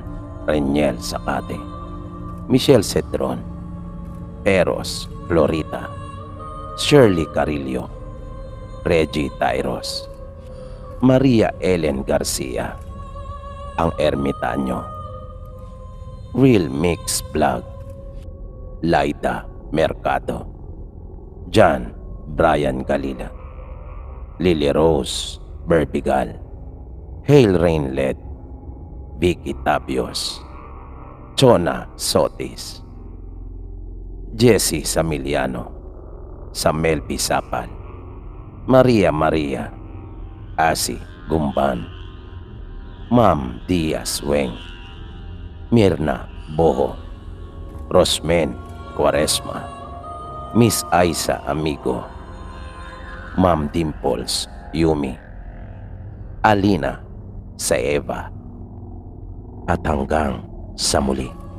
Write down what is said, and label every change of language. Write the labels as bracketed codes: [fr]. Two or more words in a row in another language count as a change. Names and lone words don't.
[tl] Reniel Sakate, Michelle Cedron, Eros Florita, Shirley Carillo, Reggie Tairos, Maria Ellen Garcia, ang Ermitanyo, Real Mix Vlog, Laida Mercado, John Brian Galila, Lily Rose Berbigal, Hail Rain Led, Vicky Tabios, Chona Sotis, Jessie Samiliano, Samuel Bisapal, Maria Maria, Asi Gumban, Ma'am Diaz Weng, Mirna Boho, Rosmen Quaresma, Miss Aisa Amigo, Ma'am Dimples Yumi, Alina Saeva, at hanggang sa muli.